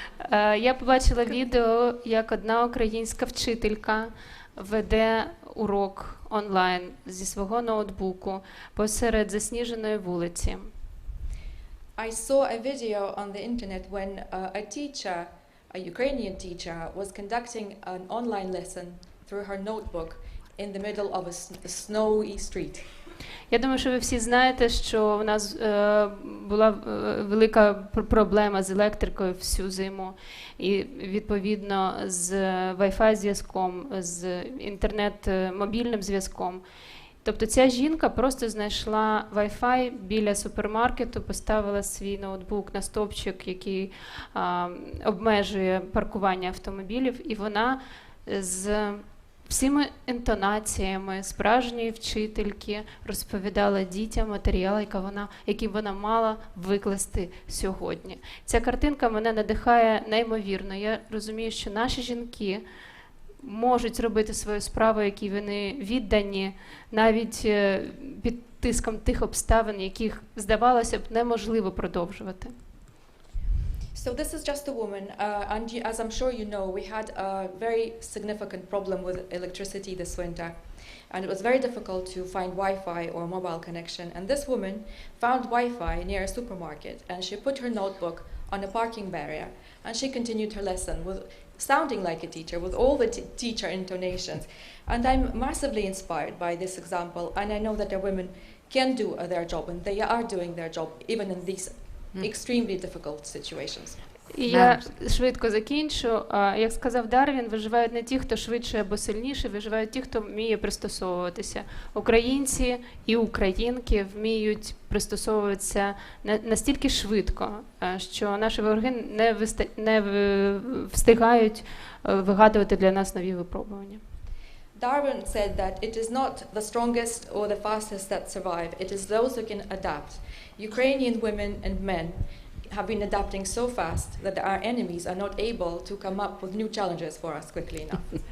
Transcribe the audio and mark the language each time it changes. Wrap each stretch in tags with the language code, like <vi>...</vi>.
<uk>Я побачила відео, як одна українська вчителька веде урок онлайн зі свого ноутбуку посеред засніженої вулиці.</uk> <en>I saw a video on the internet when a teacher, a Ukrainian teacher, was conducting an online lesson through her notebook in the middle of a snowy street.</en> <uk>Я думаю, що ви всі знаєте, що в нас була велика проблема з електрикою всю зиму. І, відповідно, з Wi-Fi зв'язком, з інтернет-мобільним зв'язком. Тобто ця жінка просто знайшла Wi-Fi біля супермаркету, поставила свій ноутбук на стовпчик, який обмежує паркування автомобілів, і вона з всіми інтонаціями справжньої вчительки розповідала дітям матеріал, який вона мала викласти сьогодні. Ця картинка мене надихає неймовірно. Я розумію, що наші жінки можуть зробити свою справу, які вони віддані, навіть під тиском тих обставин, яких, здавалося б, неможливо продовжувати.</uk> <en>So this is just a woman, and as I'm sure you know, we had a very significant problem with electricity this winter, and it was very difficult to find Wi-Fi or mobile connection. And this woman found Wi-Fi near a supermarket, and she put her notebook on a parking barrier, and she continued her lesson with sounding like a teacher, with all the teacher intonations. And I'm massively inspired by this example, and I know that the women can do their job, and they are doing their job even in these extremely difficult situations.</en> <uk>І я швидко закінчу. Як сказав Дарвін, виживають не ті, хто швидше або сильніше, виживають ті, хто вміє пристосовуватися. Українці і українки вміють пристосовуватися настільки швидко, що наші вороги не встигають вигадувати для нас нові випробування.</uk> <en>Darwin said that it is not the strongest or the fastest that survive, it is those who can adapt. Ukrainian women and men have been adapting so fast that our enemies are not able to come up with new challenges for us quickly enough.</en>